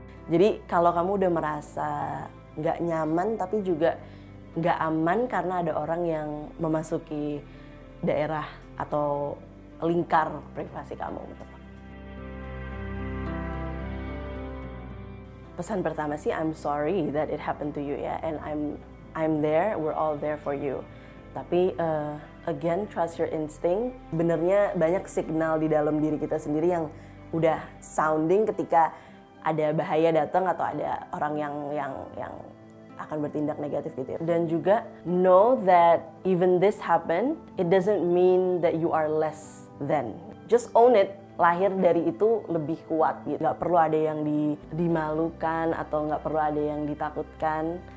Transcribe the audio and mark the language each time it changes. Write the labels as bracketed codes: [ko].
[id] Jadi kalau kamu udah merasa nggak nyaman tapi juga nggak aman karena ada orang yang memasuki daerah atau lingkar privasi kamu. Pesan pertama sih, [en] I'm sorry that it happened to you ya, and I'm there, we're all there for you. [id] Tapi [en] again, trust your instinct. [id] Benernya banyak signal di dalam diri kita sendiri yang udah sounding ketika ada bahaya datang atau ada orang yang akan bertindak negatif gitu ya. Dan juga [en] know that even this happen, it doesn't mean that you are less than. Just own it. [id] Lahir dari itu lebih kuat gitu. Gak perlu ada yang dimalukan atau gak perlu ada yang ditakutkan.